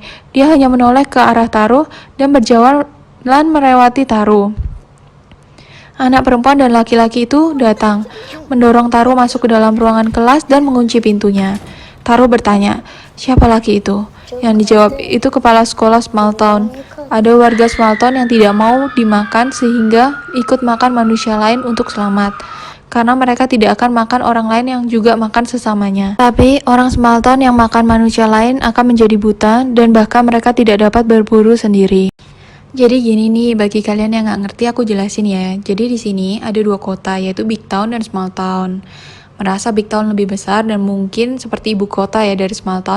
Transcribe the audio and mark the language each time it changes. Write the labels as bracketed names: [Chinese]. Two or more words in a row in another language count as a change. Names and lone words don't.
[Indonesian] Dia hanya menoleh ke arah Taro dan berjalan melewati Taro. Anak perempuan dan laki-laki itu datang, mendorong Taro masuk ke dalam ruangan kelas dan mengunci pintunya. Taro bertanya, "Siapa laki itu?" Yang dijawab, "Itu kepala sekolah small town." Ada warga small town yang tidak mau dimakan sehingga ikut makan manusia lain untuk selamat. Karena mereka tidak akan makan orang lain yang juga makan sesamanya. Tapi orang small town yang makan manusia lain akan menjadi buta dan bahkan mereka tidak dapat berburu sendiri. Jadi gini nih, bagi kalian yang nggak ngerti aku jelasin ya. Jadi di sini ada dua kota, yaitu Big Town dan Small Town. merasa Big Town lebih besar dan mungkin seperti ibu kota ya dari Small Town.